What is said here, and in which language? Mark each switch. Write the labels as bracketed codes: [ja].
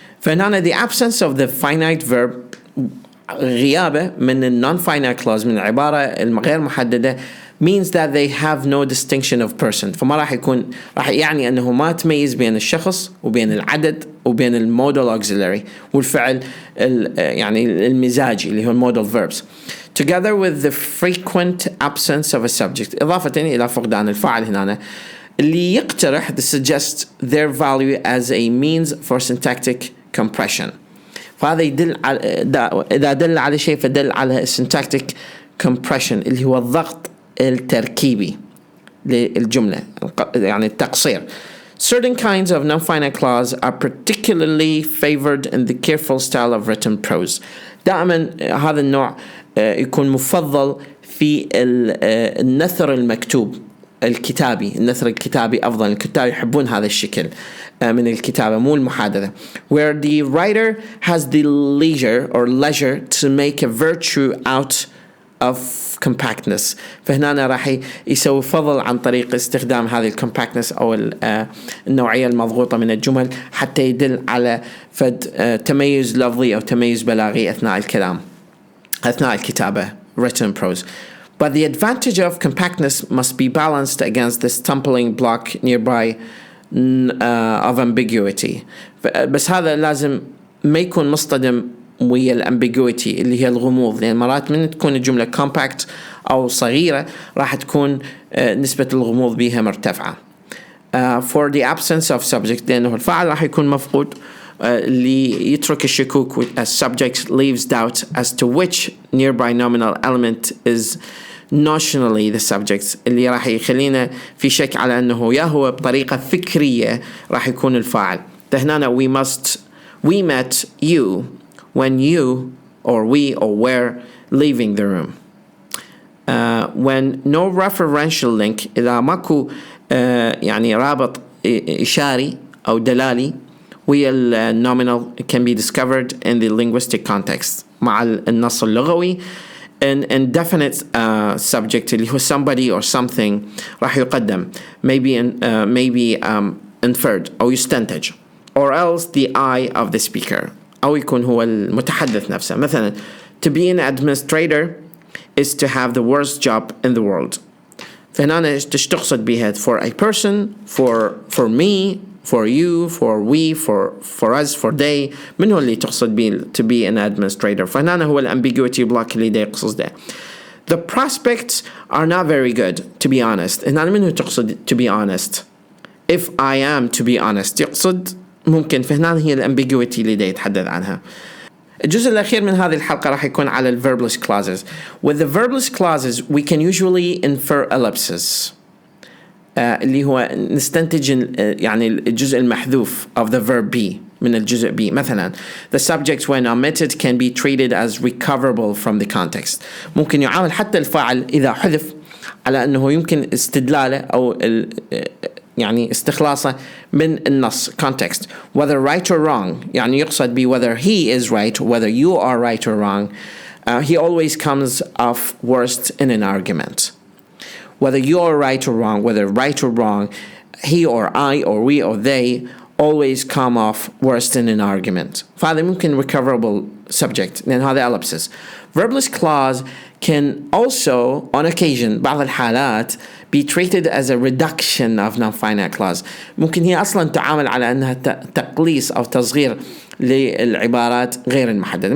[ar] فهنا [en] the absence of the finite verb [ar] غيابه من [en] non-finite clause [ar] من العبارة الغير محددة [en] means that they have no distinction of person. [ar] فما راح يعني أنه ما تميز بين الشخص وبين العدد وبين المودal auxiliary والفعل يعني المزاجي اللي هو المودal verbs [en] together with the frequent absence of a subject [ar] إضافة إلى فقدان الفاعل هنا اللي يقترح [en] to suggest their value as a means for syntactic compression. [ar] فهذا يدل على إذا دل على شيء فدل على syntactic compression اللي هو الضغط التركيبي للجملة يعني التقصير. [en] Certain kinds of non-finite clause are particularly favored in the careful style of written prose. [ar] دائما هذا النوع يكون مفضل في النثر المكتوب الكتابي. النثر الكتابي أفضل. الكتاب يحبون هذا الشكل من الكتابة مو المحادثة [en] where the writer has the leisure to make a virtue out of compactness. [ar] فهنا راح يسوي فضل عن طريق استخدام هذه الcompactness أو النوعية المضغوطة من الجمل حتى يدل على تميز لفظي أو تميز بلاغي أثناء الكلام أثناء الكتابة written prose. [en] But the advantage of compactness must be balanced against the stumbling block nearby of ambiguity. [ar] بس هذا لازم ما يكون مصطدم ويا الامبيجويتي اللي هي الغموض لأن مرات من تكون الجملة compact أو صغيرة راح تكون نسبة الغموض بها مرتفعة. [en] For the absence of subject [ar] لأنه الفاعل راح يكون مفقود اللي يترك الشكوك [en] as subject leaves doubt as to which nearby nominal element is notionally the subject [ar] اللي راح يخلينا في شك على أنه يا هو بطريقة فكرية راح يكون الفاعل. هنا [en] we met you when you or we or were leaving the room. When no referential link [ar] إذا ماكو يعني رابط إشاري أو دلالي ويا [en] nominal can be discovered in the linguistic context [ar] مع النص اللغوي [en] an indefinite subject [ar] اللي هو [en] somebody or something [ar] راح يقدم [en] maybe inferred [ar] أو يستنتج [en] or else the I of the speaker [ar] أو يكون هو المتحدث نفسه. مثلا [en] to be an administrator is to have the worst job in the world. [ar] فهنا إيش تقصد بها [en] for a person for me for you for we for us for they [ar] من هو اللي تقصد به [en] to be an administrator. [ar] فهنا هو الambiguity block اللي دا يقصد ده. [en] The prospects are not very good to be honest. [ar] هنا من هو تقصد [en] to be honest. If I am to be honest [ar] يقصد ممكن، فهنا هي الambiguity اللي دا يتحدث عنها. الجزء الأخير من هذه الحلقة راح يكون على ال verbless clauses. [en] With the verbless clauses we can usually infer ellipses [ar] اللي هو نستنتج يعني الجزء المحذوف [en] of the verb be [ar] من الجزء [en] be. [ar] مثلا [en] the subject when omitted can be treated as recoverable from the context. [ar] ممكن يعامل حتى الفاعل إذا حذف على أنه يمكن استدلاله أو يعني استخلاصه من النص context. [en] Whether right or wrong [ar] يعني يقصد [en] be whether he is right, whether you are right or wrong. He always comes off worst in an argument. Whether you are right or wrong, whether right or wrong, he or I or we or they always come off worst in an argument. [ar] فهذا ممكن recoverable subject لأن هذا ellipsis. [en] Verbless clause can also on occasion [ar] بعض الحالات [en] be treated as a reduction of non-finite clause. [ar] ممكن هي أصلا تعامل على أنها تقليص أو تصغير للعبارات غير المحددة.